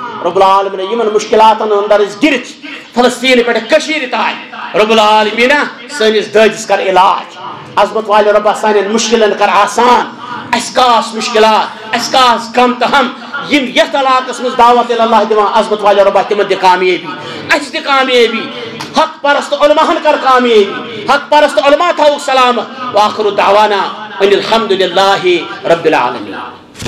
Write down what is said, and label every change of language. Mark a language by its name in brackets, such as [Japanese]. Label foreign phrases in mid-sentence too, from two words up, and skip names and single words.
[Arabic] رب العالمین [Kashmiri] یمن مشکلات اندر گرت فلسطین پہ کشیر تائیں [Arabic] رب العالمین [Kashmiri] سنس دادس کر علاج عظمت والے ربا سان مشکلن کر آسان اس کاس مشکلات اس کاس کم تہم یم یت علاقس مز دعوت اللہ دیوان عظمت والے ربا تمن دی کامیابی اس دی کامیابی حق پرست علماء کر کامیابی حق پرست علماء تھو سلامت [Arabic] واخر دعوانا ان الحمد للہ رب العالمین.